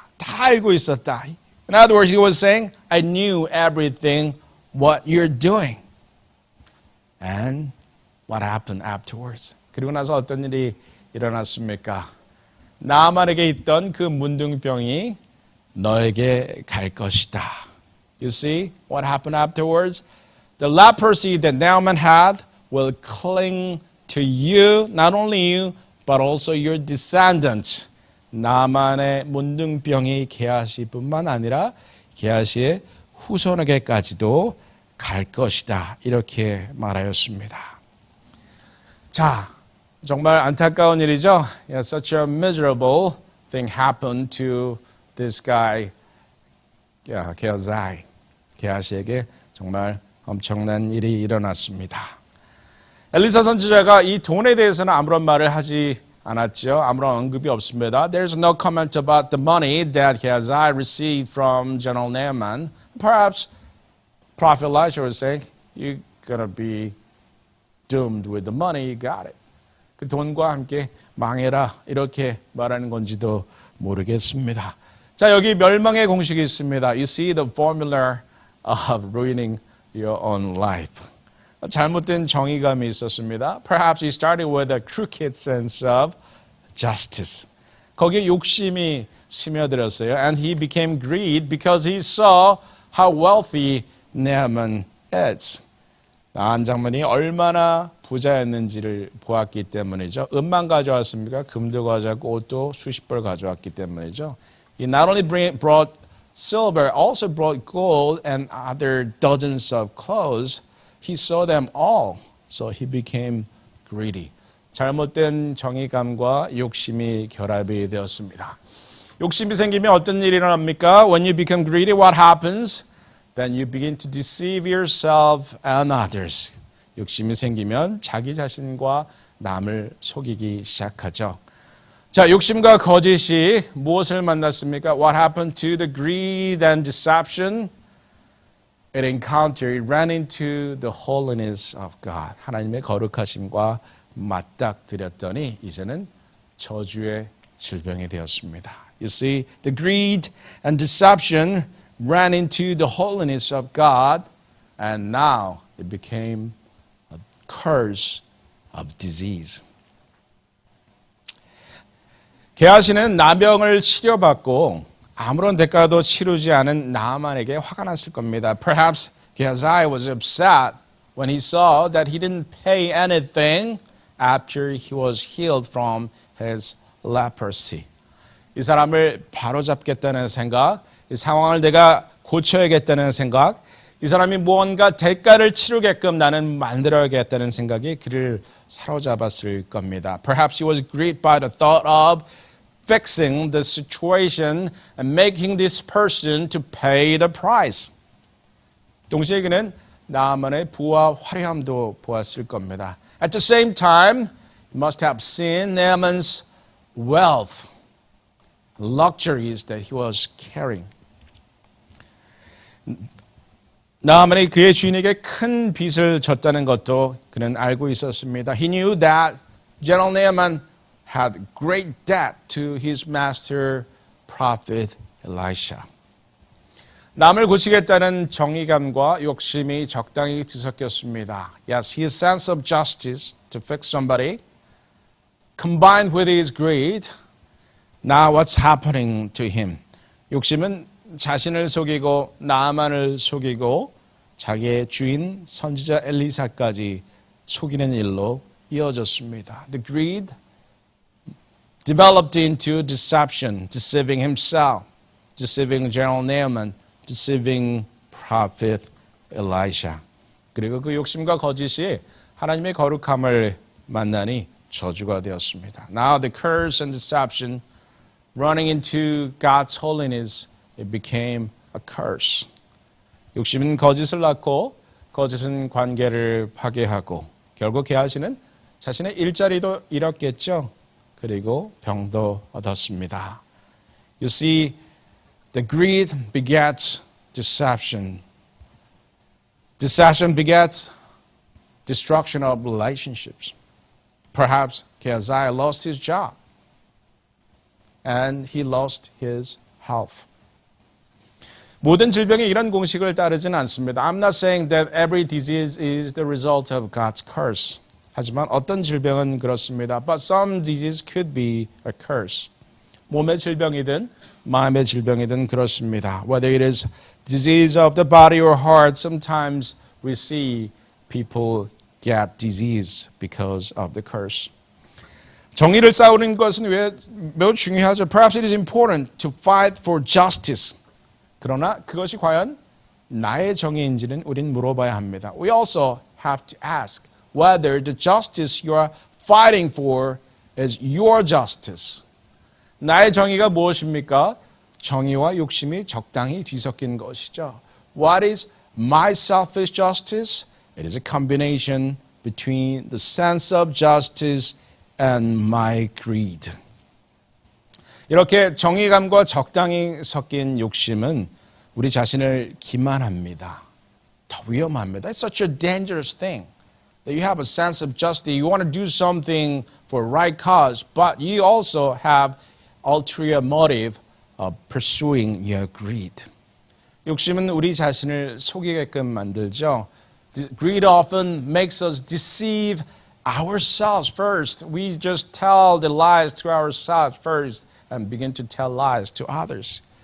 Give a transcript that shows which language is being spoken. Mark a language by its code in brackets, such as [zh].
[ko] 다 알고 있었다. [en] In other words, he was saying, I knew everything what you're doing. And what happened afterwards? [ko] 그리고 나서 어떤 일이 일어났습니까? 나만에게 있던 그 문둥병이 너에게 갈 것이다. [en] You see what happened afterwards? The leprosy that Naaman had will cling to you, not only you, but also your descendants. [ko] 나만의 문둥병이 게하시뿐만 아니라 게하시의 후손에게까지도 갈 것이다. 이렇게 말하였습니다. 자, 정말 안타까운 일이죠. [en] Yeah, such a miserable thing happened to this guy, 게하시. [ko] 게하시에게 정말 엄청난 일이 일어났습니다. 엘리사 선지자가 이 돈에 대해서는 아무런 말을 하지 않았죠. 아무런 언급이 없습니다. [en] There's no comment about the money that Gehazi received from General Naaman. Perhaps Prophet Elisha was saying, you're going to be doomed with the money, you got it. [ko] 그 돈과 함께 망해라 이렇게 말하는 건지도 모르겠습니다. 자, 여기 멸망의 공식이 있습니다. [en] You see the formula of ruining your own life. [ko] 잘못된 정의감이 있었습니다. [en] Perhaps he started with a crooked sense of justice. [ko] 거기에 욕심이 스며들었어요. [en] And he became greedy because he saw how wealthy Naaman is. [ko] 나한 장면이 얼마나 부자였는지를 보았기 때문이죠. 은만 가져왔습니까? 금도 가져왔고 옷도 수십 벌 가져왔기 때문이죠. [en] He not only brought silver, also brought gold and other dozens of clothes. He saw them all, so he became greedy. [ko] 잘못된 정의감과 욕심이 결합이 되었습니다. 욕심이 생기면 어떤 일이 일어납니까? [en] When you become greedy, what happens? Then you begin to deceive yourself and others. [ko] 욕심이 생기면 자기 자신과 남을 속이기 시작하죠. 자, 욕심과 거짓이 무엇을 만났습니까? [en] What happened to the greed and deception? It encountered, it ran into the holiness of God. [ko] 하나님의 거룩하심과 맞닥뜨렸더니 이제는 저주의 질병이 되었습니다. [en] You see, the greed and deception ran into the holiness of God, and now it became a curse of disease. [ko] 게하시는 나병을 치료받고 아무런 대가도 치르지 않은 나만에게 화가 났을 겁니다. [en] Perhaps Gehazi was upset when he saw that he didn't pay anything after he was healed from his leprosy. [ko] 이 사람을 바로잡겠다는 생각, 이 상황을 내가 고쳐야겠다는 생각, 이 사람이 무언가 대가를 치르게끔 나는 만들어야겠다는 생각이 그를 사로잡았을 겁니다. [en] Perhaps he was gripped by the thought of fixing the situation and making this person to pay the price. [ko] 동시에 그는 나만의 부와 화려함도 보았을 겁니다. [en] At the same time, he must have seen Naaman's wealth, luxuries that he was carrying. [ko] 나만이 그의 주인에게 큰 빚을 졌다는 것도 그는 알고 있었습니다. [en] He knew that General Naaman had great debt to his master prophet Elisha. [ko] 남을 고치겠다는 정의감과 욕심이 적당히 뒤섞였습니다. [en] Yes, his sense of justice to fix somebody combined with his greed. Now what's happening to him? [ko] 욕심은 자신을 속이고 나만을 속이고 자기의 주인 선지자 엘리사까지 속이는 일로 이어졌습니다. [en] The greed developed into deception, deceiving himself, deceiving General Naaman, deceiving prophet Elisha. [ko] 그리고 그 욕심과 거짓이 하나님의 거룩함을 만나니 저주가 되었습니다. [en] Now the curse and deception running into God's holiness, it became a curse. [ko] 욕심은 거짓을 낳고 거짓은 관계를 파괴하고 결국 게하시는 자신의 일자리도 잃었겠죠. 그리고 병도 얻었습니다. [en] You see, the greed begets deception. Deception begets destruction of relationships. Perhaps Gehazi lost his job and he lost his health. [ko] 모든 질병이 이런 공식을 따르지는 않습니다. [en] I'm not saying that every disease is the result of God's curse. [ko] 하지만 어떤 질병은 그렇습니다. [en] But some disease could be a curse. [ko] 몸의 질병이든 마음의 질병이든 그렇습니다. [en] Whether it is disease of the body or heart, sometimes we see people get disease because of the curse. [ko] 정의를 싸우는 것은 매우 중요하죠. [en] Perhaps it is important to fight for justice. [ko] 그러나 그것이 과연 나의 정의인지는 우린 물어봐야 합니다. [en] We also have to ask whether the justice you are fighting for is your justice. [ko] 나의 정의가 무엇입니까? 정의와 욕심이 적당히 뒤섞인 것이죠. [en] What is my selfish justice? It is a combination between the sense of justice and my greed. [ko] 이렇게 정의감과 적당히 섞인 욕심은 우리 자신을 기만합니다. 더 위험합니다. [en] It's such a dangerous thing. That you have a sense of justice. You want to do something for right cause, but you also have ulterior motive of pursuing your greed. 욕심은 우리 자신을 속이게끔 만들죠. Greed often makes us deceive ourselves first. We just tell the lies to ourselves first and begin to tell lies to others.